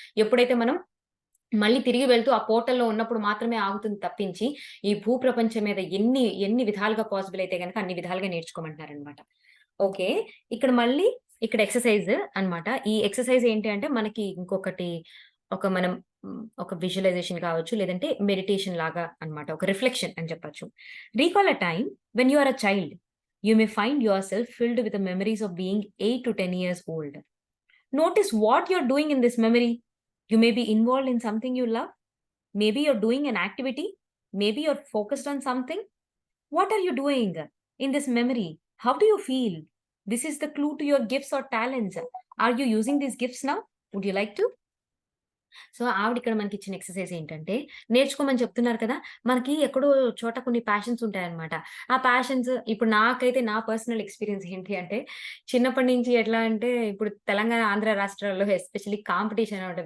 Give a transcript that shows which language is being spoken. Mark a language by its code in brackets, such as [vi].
[te] ఎప్పుడైతే మనం మళ్ళీ తిరిగి వెళ్తూ ఆ పోర్టల్‌లో ఉన్నప్పుడు మాత్రమే ఆగుతుంది తప్పించి, ఈ భూప్రపంచం మీద ఎన్ని విధాలుగా పాసిబుల్ అయితే గనక అన్ని విధాలుగా నేర్చుకోమంటున్నారనమాట. ఓకే. ఇక్కడ మళ్ళీ ఇక్కడ ఎక్సర్‌సైజ్ అన్నమాట. ఈ ఎక్సర్‌సైజ్ ఏంటి అంటే మనకి ఇంకొకటి మనం ఒక విజువలైజేషన్ కావచ్చు, లేదంటే మెడిటేషన్ లాగా అన్నమాట. ఒక రిఫ్లెక్షన్ అని చెప్పొచ్చు. [en] Recall a time when you are a child. You may find yourself filled with the memories of being 8 to 10 years old. Notice what you're doing in this memory. You may be involved in something you love. Maybe you're doing an activity. Maybe you're focused on something. What are you doing in this memory? How do you feel? This is the clue to your gifts or talents. Are you using these gifts now? Would you like to? [te] So, ఆవిడిక్కడ మనకిచ్చిన exercise ఏంటంటే, నేర్చుకోమని చెప్తున్నారు కదా! మనకి ఎక్కడో చోట కొన్ని passions ఉంటాయన్నమాట. ఆ ప్యాషన్స్ ఇప్పుడు నాకైతే నా పర్సనల్ ఎక్స్‌పీరియన్స్ ఏంటి అంటే, చిన్నప్పటి నుంచి ఎట్లా అంటే, ఇప్పుడు తెలంగాణ, ఆంధ్ర రాష్ట్రాల్లో ఎస్పెషల్లీ కాంపిటీషన్ అనమాట.